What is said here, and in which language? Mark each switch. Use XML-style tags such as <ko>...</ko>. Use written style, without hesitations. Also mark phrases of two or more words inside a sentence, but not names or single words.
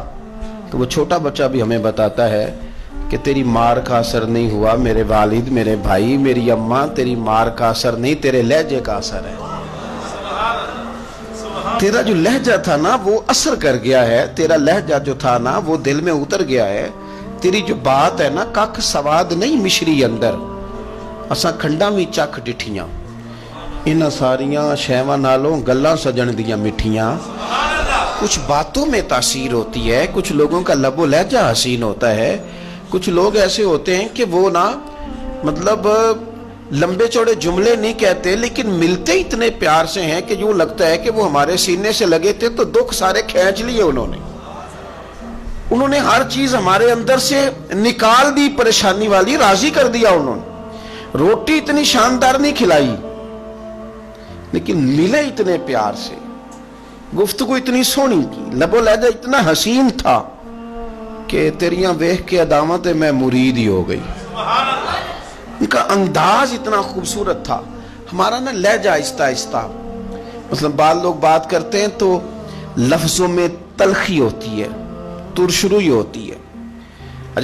<ur>تو وہ چھوٹا بچہ بھی ہمیں بتاتا ہے کہ تیری مار کا اثر نہیں ہوا، میرے والد، میرے بھائی، میری اماں، تیری مار کا اثر نہیں، تیرے لہجے کا اثر ہے۔ تیرا جو لہجہ تھا نا وہ اثر کر گیا ہے، تیرا لہجہ جو تھا نا وہ دل میں اتر گیا ہے۔ تیری جو بات ہے نا</ur> <pa>کک سواد نہیں مشری اندر، اساں کھنڈا بھی چکھ ڈٹھیاں، انہاں ساریاں شیواں نالوں گلاں سجن دیاں مٹھیاں۔</pa> <ur>کچھ باتوں میں تاثیر ہوتی ہے، کچھ لوگوں کا لب و لہجہ حسین ہوتا ہے، کچھ لوگ ایسے ہوتے ہیں کہ وہ نا مطلب لمبے چوڑے جملے نہیں کہتے لیکن ملتے اتنے پیار سے ہیں کہ یوں لگتا ہے کہ وہ ہمارے سینے سے لگے تھے تو دکھ سارے کھینچ لیے انہوں نے ہر چیز ہمارے اندر سے نکال دی، پریشانی والی راضی کر دیا انہوں نے۔ روٹی اتنی شاندار نہیں کھلائی لیکن ملے اتنے پیار سے، گفتگو اتنی سونی کی، لب و لہجہ اتنا حسین تھا کہ</ur> <pa>تیریاں ویکھ کے</pa> <ur>عداوت میں مرید ہی ہو گئی۔ ان کا انداز اتنا خوبصورت تھا۔ ہمارا نا لہجہ آہستہ آہستہ، مثلا بعض لوگ بات کرتے ہیں تو لفظوں میں تلخی ہوتی ہے، ترشروئی ہوتی ہے۔</ur>